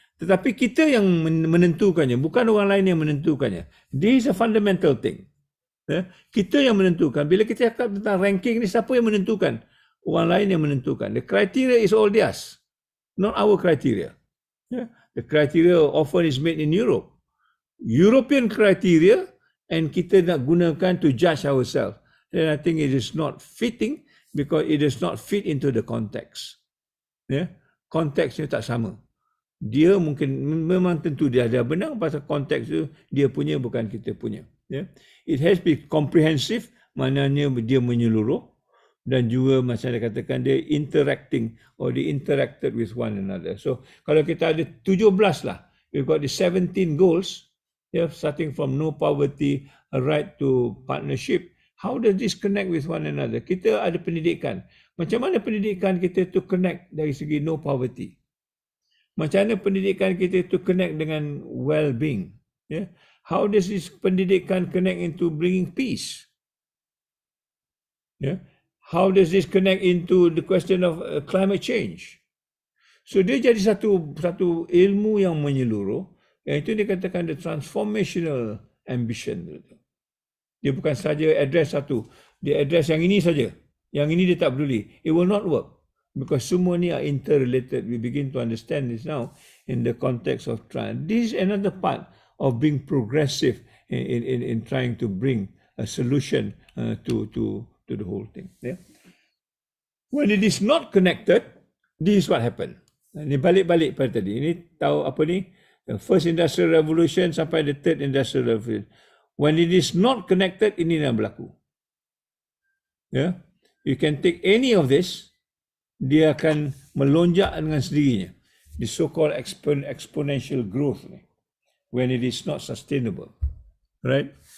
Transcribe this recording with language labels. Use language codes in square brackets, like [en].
[ms] Tetapi kita yang menentukannya, bukan orang lain yang menentukannya. [en] This is a fundamental thing. [ms] Kita yang menentukan. Bila kita cakap tentang ranking ni, siapa yang menentukan? Orang lain yang menentukan. [en] The criteria is all theirs, not our criteria. The criteria often is made in Europe. European criteria, and [ms] kita nak gunakan [en] to judge ourselves. Then I think it is not fitting because it does not fit into the context. [ms] Konteksnya tak sama. Dia mungkin memang tentu dia ada benar, pasal konteks tu dia punya bukan kita punya. [en] It has to be comprehensive, [ms] maknanya dia menyeluruh, dan juga macam saya katakan dia [en] interacting or they interacted with one another. So [ms] kalau kita ada 17 lah, [en] we've got the 17 goals, starting from no poverty, a right to partnership. How does this connect with one another? [ms] Kita ada pendidikan. Macam mana pendidikan kita [en] to connect [ms] dari segi no poverty? Macam mana pendidikan kita [en] to connect [ms] dengan well-being? [en] How does this pendidikan connect into bringing peace? How does this connect into the question of climate change? [ms] So dia jadi satu ilmu yang menyeluruh, yang itu dikatakan [en] the transformational ambition. [ms] Dia bukan saja address satu, dia address yang ini saja, yang ini dia tak peduli. [en] It will not work because [ms] semua ni [en] are interrelated. We begin to understand this now in the context of trying. This is another part of being progressive in trying to bring a solution to the whole thing. When it is not connected, this is what happened. [ms] Ini balik-balik pada tadi. Ini tahu apa ni? [en] The first industrial revolution [ms] sampai [en] the third industrial revolution. When it is not connected, [ms] ini yang berlaku. [en] You can take any of this, [ms] dia akan melonjak dengan sendirinya. [en] The so-called exponential growth, when it is not sustainable, right?